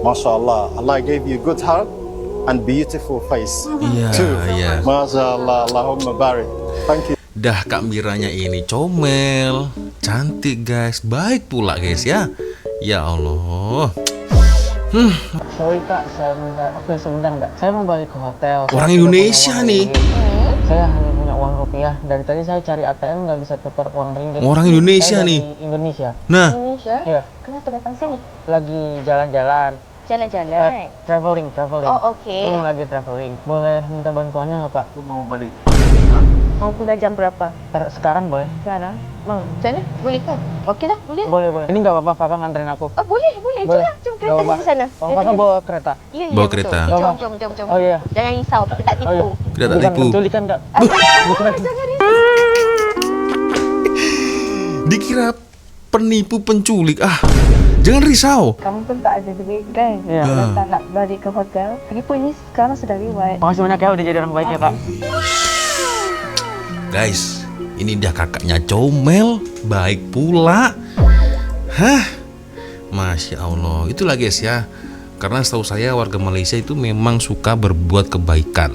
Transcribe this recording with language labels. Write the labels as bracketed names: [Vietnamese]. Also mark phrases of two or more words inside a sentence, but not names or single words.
[Arabic] Masya Allah, [English] Allah gave you good heart and beautiful face too. Iya. [Arabic] Masya Allah, Allahumma barik. [English] Thank you. [Malay] Dah Kak Miranya ini comel, cantik guys, baik pula guys ya. [Arabic] Ya Allah. [Indonesian] Sorry kak, saya minta oke sebentar enggak? Saya mau balik ke hotel. Orang Saya Indonesia tidak punya nih. uang ringgit. Saya hanya punya uang rupiah. Dari tadi saya cari ATM nggak bisa tukar uang ringgit. Orang Indonesia Saya nih. dari Indonesia. Nah, Indonesia? Iya. Kenapa datang sini? Lagi jalan-jalan. Jalan-jalan. Traveling. Oh, oke. Lagi traveling. Boleh minta bantuannya nggak pak? Aku mau balik. Mau pulang jam berapa? Sekarang boleh? [Malay] Sekarang? Mau. Sana? Boleh kan? Oke lah, boleh. Boleh. [Indonesian] Ini nggak apa-apa, kakak nganterin aku. [Malay] Oh, boleh. Jom [Indonesian] Nggak [Malay] kereta [Indonesian] apa-apa. [Malay] di sana. [Indonesian] Oh, kakak bawa kereta? [Malay] Iya, [Indonesian] Bawa [Malay] betul. kereta. Jom. [Indonesian] Oh iya. [Malay] Jangan risau, kita tak tipu. [Indonesian] Oh iya. [Malay] Kita tak [Indonesian] Bukan [Malay] tipu. [Indonesian] penculikan kak. [Malay] Jangan risau. [Indonesian] dikira penipu penculik. [Malay] Jangan risau. Kamu pun tak ada duit kan? [Indonesian] Iya. [Malay] Dan tak nak balik ke hotel. Lagipun ini sekarang sudah lewat. [Indonesian] Makasih banyak ya udah jadi orang baik ya kak. [Malay] Guys, ini dah kakaknya comel, baik pula. [Arabic] Masya Allah. [Indonesian] Itulah guys ya. Karena setahu saya warga Malaysia itu memang suka berbuat kebaikan.